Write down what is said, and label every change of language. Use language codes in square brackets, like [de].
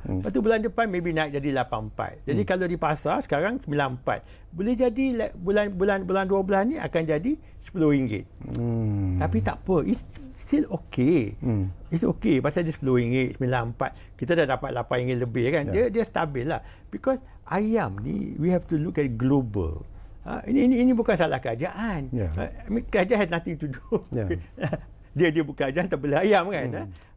[ms] Lepas tu bulan depan maybe naik jadi 84. Jadi kalau di pasar sekarang 94. Boleh jadi bulan 12 ni akan jadi RM10. Tapi tak apa. [en] It's still okay. It's okay. [ms] Pasal dia RM10, 94. Kita dah dapat RM8 lebih kan. Dia stabil lah. [en] Because [ms] ayam ni [en] we have to look at global. [ms] Ini bukan salah kerajaan. [en] Kerajaan has nothing to do. [ms] Dia bukan kerajaan, tak boleh ayam kan.